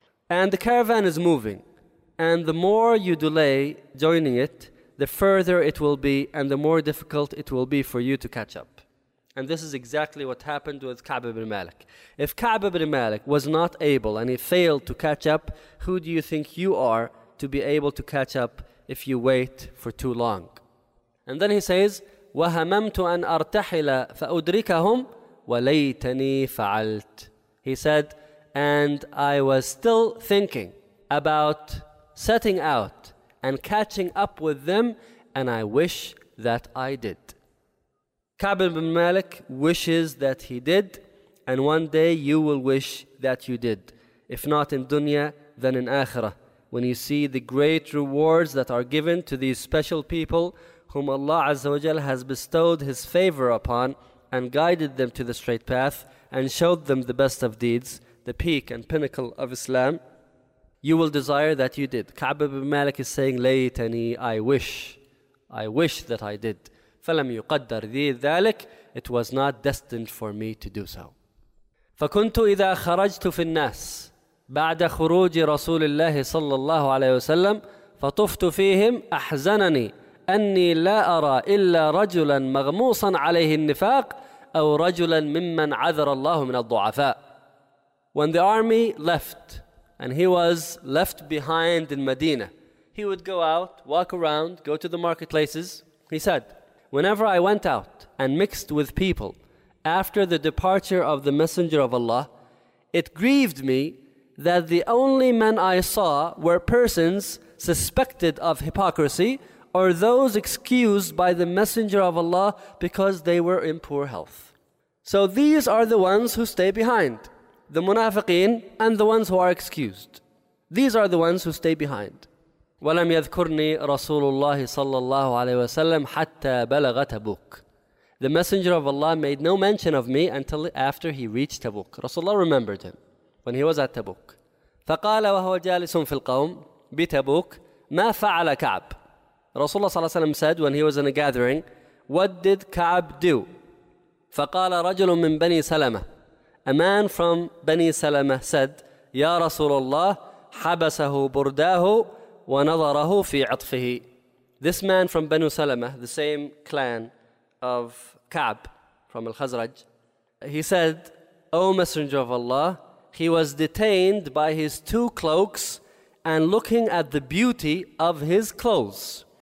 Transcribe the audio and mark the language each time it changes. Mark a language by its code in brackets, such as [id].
[en] And the caravan is moving. And the more you delay joining it, the further it will be, and the more difficult it will be for you to catch up. And this is exactly what happened with Ka'b ibn Malik. If Ka'b ibn Malik was not able and he failed to catch up, who do you think you are to be able to catch up if you wait for too long? And then he says, [ar] وَهَمَمْتُ أَنْ أَرْتَحِلَ فَأُدْرِكَهُمْ وَلَيْتَنِي فَعَلْتُ. [en] He said, and I was still thinking about setting out and catching up with them, and I wish that I did. Ka'b ibn Malik wishes that he did, and one day you will wish that you did. If not in dunya, then in akhirah, when you see the great rewards that are given to these special people whom Allah Azza wa Jal has bestowed His favor upon and guided them to the straight path and showed them the best of deeds, the peak and pinnacle of Islam, you will desire that you did. Ka'b ibn Malik is saying, Laytani, I wish that I did. [ar] فلم يقدر لي ذلك. [en] It was not destined for me to do so. [ar] فكنت إذا خرجت في الناس بعد خروج رسول الله صلى الله عليه وسلم فطفت فيهم أحزنني أني لا أرى إلا رجلا مغموصا عليه النفاق أو رجلا ممن عذر الله من الضعفاء. [en] When the army left and he was left behind in Medina, he would go out, walk around, go to the marketplaces. He said, whenever I went out and mixed with people after the departure of the Messenger of Allah, it grieved me that the only men I saw were persons suspected of hypocrisy or those excused by the Messenger of Allah because they were in poor health. So these are the ones who stay behind, the munafiqeen and the ones who are excused. These are the ones who stay behind. [ar] وَلَمْ يَذْكُرْنِي رَسُولُ اللَّهِ صَلَّى اللَّهُ عَلَيْهِ وَسَلَّمْ حَتَّى بَلَغَ تَبُوكَ. [en] The Messenger of Allah made no mention of me until after he reached Tabuk. Rasulullah remembered him when he was at Tabuk. [ar] فَقَالَ وَهُوَ جَالِسٌ فِي الْقَوْمِ بِتَبُوكَ مَا فَعَلَ كَعْبْ. [en] Rasulullah صلى الله عليه وسلم said when he was in a gathering, what did Ka'b do? [ar] فَقَالَ رَجُلٌ مِّن بَنِي سَلَمَةٍ. [en] A man from Bani Salama said, [ar] يَا رَسُولُ اللَّهِ حَبَسَهُ بُرْدَاهُ وَنَظَرَهُ فِي عَطْفِهِ. [en] This man from Banu Salama, the same clan of Ka'b from Al-Khazraj, he said, O Messenger of Allah, he was detained by his two cloaks and looking at the beauty of his clothes.